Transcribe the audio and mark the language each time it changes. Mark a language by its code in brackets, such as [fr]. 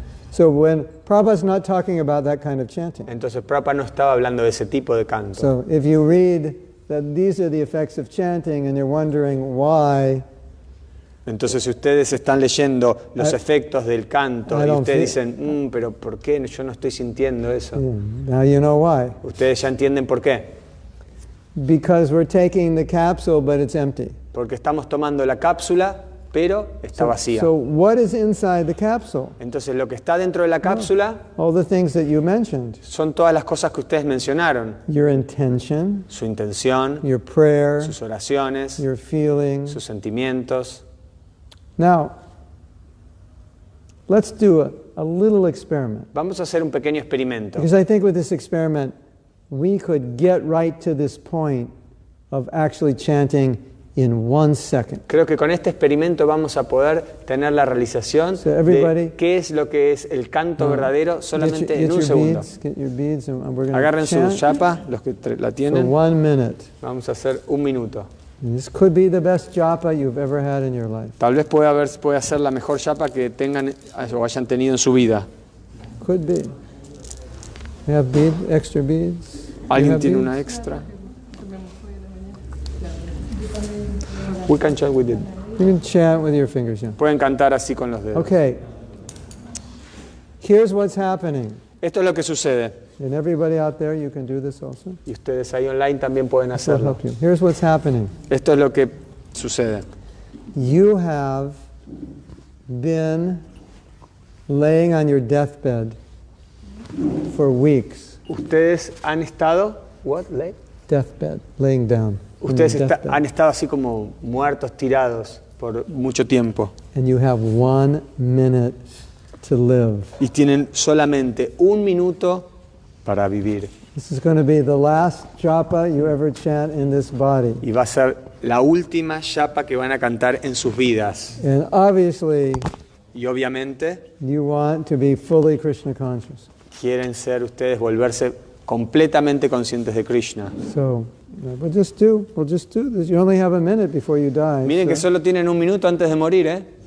[en] So when Prabhupada's not talking about that kind of chanting. [es] Entonces Prabhupada no estaba hablando de ese tipo de canto. [en] So if you read that these are the effects of chanting and you're wondering why, [es] Entonces si ustedes están leyendo los efectos del canto y ustedes dicen, pero ¿por qué yo no estoy sintiendo eso? [en] now you know why. [es] Ustedes ya entienden por qué. [en] Because we're taking the capsule but it's empty. [es] Porque estamos tomando la cápsula, pero está vacía. [en] So what is inside the capsule? [es] Entonces lo que está dentro de la cápsula [en] All the things that you mentioned. [es] son todas las cosas que ustedes mencionaron. [en] Your intention, [es] Su intención, [en] your prayer, [es] sus oraciones, [en] your feelings. [es] sus sentimientos. [en] Now, let's do a little experiment. [es] Vamos a hacer un pequeño experimento. [en] Because I think with this experiment, we could get right to this point of actually chanting in 1 second. [es] Creo que con este experimento vamos a poder tener la realización [en] So everybody- [es] de qué es lo que es el canto verdadero solamente en un segundo. [en] Get your beads, and we're going to [es] Agarren su [en] chant [es] chapa, los que la [en] for [es] tienen. [en] 1 minute. [es] Vamos a hacer 1 minuto. [en] And this could be the best japa you've ever had in your life. [es] Tal vez pueda ser la mejor chapa que tengan o hayan tenido en su vida. [en] Could be. You have extra beads? You [es] ¿Alguien [en] have [es] tiene [en] beads? [es] una extra? [en] We can chant with it. You can chant with your fingers, yeah. [es] Pueden cantar así con los dedos. [en] Okay. Here's what's happening. [es] Esto es lo que sucede. [en] And everybody out there, you can do this also. [es] Y ustedes ahí online también pueden [en] This will [es] hacerlo. [en] help you. Here's what's happening. [es] Esto es lo que sucede. [en] You have been laying on your deathbed for weeks. [es] Ustedes han estado, [en] Deathbed, laying down. on [es] ustedes [en] your deathbed. [es] han estado así como muertos, tirados por mucho tiempo. [en] And you have 1 minute to live. [es] Y tienen solamente 1 minuto para vivir. [en] This is going to be the last japa you ever chant in this body. [es] Y va a ser la última yapa que van a cantar en sus vidas. [en] And obviously, [es] Y obviamente [en] you want to be fully Krishna conscious. [es] quieren ser ustedes, volverse completamente conscientes de Krishna. [en] So we'll just do this. You only have a minute before you die. [es] Miren que solo tienen 1 minuto antes de morir, ¿eh?